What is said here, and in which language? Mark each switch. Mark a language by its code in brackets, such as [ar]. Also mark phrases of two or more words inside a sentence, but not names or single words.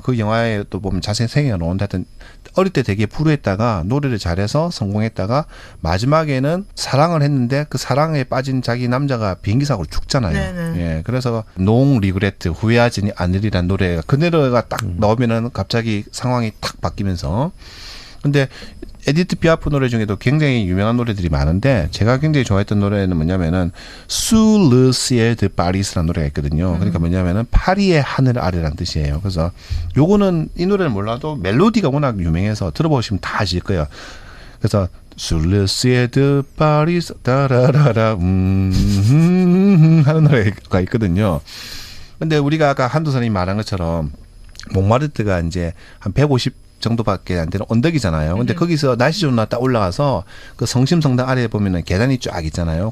[ko] 그 영화에 또 보면 자세히 생각이 나오는데, 하여튼 어릴 때 되게 불우했다가 노래를 잘해서 성공했다가 마지막에는 사랑을 했는데 그 사랑에 빠진 자기 남자가 비행기 사고로 죽잖아요. 네네. 예. 그래서 농 리그레트 후회하지 않으리란 노래가, 그 노래가 딱 나오면은 갑자기 상황이 탁 바뀌면서. 근데 에디트 피아프 노래 중에도 굉장히 유명한 노래들이 많은데, 제가 굉장히 좋아했던 노래는 뭐냐면은 Sous le ciel de Paris라는 노래가 있거든요. 그러니까 뭐냐면은 파리의 하늘 아래라는 뜻이에요. 그래서 요거는 이 노래를 몰라도 멜로디가 워낙 유명해서 들어보시면 다 아실 거예요. 그래서 Sous le ciel de Paris 따라라라 하는 노래가 있거든요. 근데 우리가 아까 한두 선생님이 말한 것처럼 몽마르트가 이제 한 150 정도밖에 안 되는 언덕이잖아요. 근데 거기서 날씨 좋은 날 딱 올라가서 그 성심성당 아래에 보면은 계단이 쫙 있잖아요.